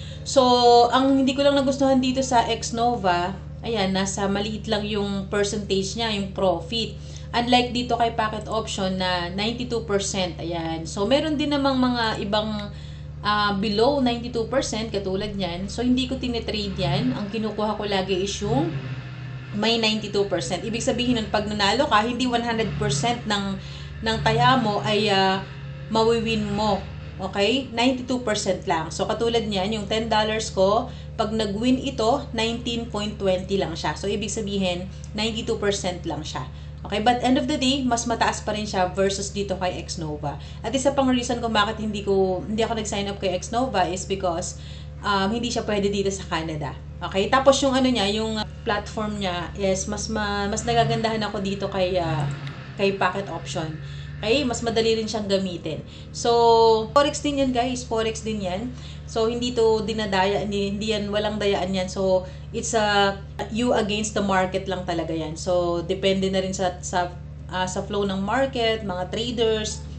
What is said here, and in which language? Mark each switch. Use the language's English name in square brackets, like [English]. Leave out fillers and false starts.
[Filipino] So, ang hindi ko lang nagustuhan dito sa Xnova, ayan, nasa maliit lang yung percentage niya, yung profit. Unlike dito kay packet option na 92%, ayan. So, meron din namang mga ibang below 92% katulad niyan. So, hindi ko tinitrade yan. Ang kinukuha ko lagi is yung may 92%. Ibig sabihin nun, pag nanalo ka, hindi 100% ng taya mo ay mawiwin mo. Okay? 92% lang. So, katulad niyan, yung $10 ko, pag nag-win ito, 19.20 lang siya. So, ibig sabihin, 92% lang siya. Okay? [English] But end of the day, [Filipino] mas mataas pa rin siya versus dito kay Xnova. At isa pang reason kung bakit hindi ako nag-sign up kay Xnova [English] is because [Filipino] hindi siya pwede dito sa Canada. Okay? Tapos yung ano niya, yung platform niya is mas nagagandahan ako dito kay packet option. Okay? Mas madali rin siyang gamitin. So, forex din yan guys. Forex din yan. So, hindi to dinadaya. Hindi yan, walang dayaan yan. [English] So, it's you against the market [Filipino] lang talaga yan. So, depende na rin sa flow ng market, mga traders.